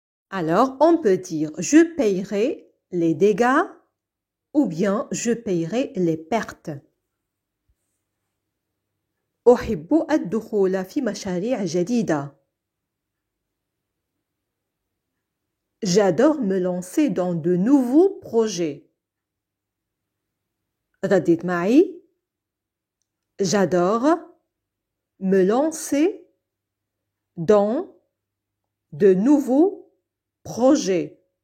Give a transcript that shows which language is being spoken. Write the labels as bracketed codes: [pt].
[fr] Alors, on peut dire je paierai les dégâts ou bien je paierai les pertes. [ar] أحب الدخول في مشاريع جديدة. [fr] J'adore me lancer dans de nouveaux projets. [ar] ردد معي. [fr] J'adore me lancer dans de nouveaux projets.